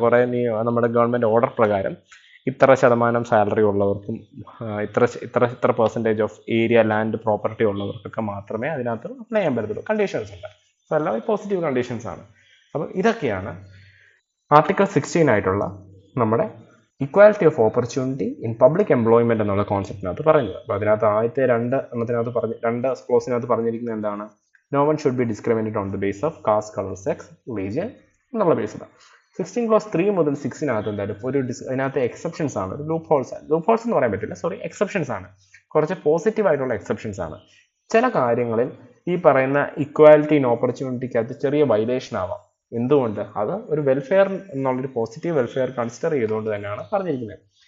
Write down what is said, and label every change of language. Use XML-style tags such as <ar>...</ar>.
<ml>കുറേ നമ്മുടെ government order പ്രകാരം ഇത്ര ശതമാനം സാലറി ഉള്ളവർക്കും ഇത്ര percentage of area land property ഉള്ളവർക്കൊക്കെ മാത്രമേ അതിനകത്ത് അപ്ലൈ ചെയ്യാൻ പറ്റത്തുള്ളൂ. കണ്ടീഷൻസ് ഉണ്ട്. അപ്പോൾ എല്ലാം പോസിറ്റീവ് കണ്ടീഷൻസ് ആണ്. അപ്പോൾ ഇതൊക്കെയാണ് ആർട്ടിക്കിൾ 16 ആയിട്ടുള്ള നമ്മുടെ</ml> <en>equality of opportunity in public employment</en> <ml>എന്നുള്ള കോൺസെപ്റ്റിനകത്ത് പറയുന്നത്. അപ്പോൾ അതിനകത്ത് ആദ്യത്തെ രണ്ട് ക്ലോസിനകത്ത് പറഞ്ഞിരിക്കുന്നത് എന്താണ്?</ml> <en>No one should be discriminated on the basis of caste, color, sex, religion</en> <ml>എന്നുള്ള ബേസിലാണ്. 16 ക്ലോസ് 3 മുതൽ 6നകത്ത് എന്തായാലും അതിനകത്ത് എക്സെപ്ഷൻസ് ആണ്. ഒരു ലൂപ്പ് ഹോൾസ് എന്ന് പറയാൻ പറ്റില്ല, എക്സെപ്ഷൻസ് ആണ്. കുറച്ച് പോസിറ്റീവ് ആയിട്ടുള്ള എക്സെപ്ഷൻസ് ആണ്. ചില കാര്യങ്ങളിൽ ഈ പറയുന്ന ഇക്വാലിറ്റി ഇൻ ഓപ്പർച്യൂണിറ്റിക്കകത്ത് ചെറിയ വൈലേഷൻ ആവാം. എന്തുകൊണ്ട്? അത് ഒരു വെൽഫെയർ എന്നുള്ളൊരു പോസിറ്റീവ് വെൽഫെയർ കൺസിഡർ ചെയ്തുകൊണ്ട് തന്നെയാണ് പറഞ്ഞിരിക്കുന്നത്.</ml>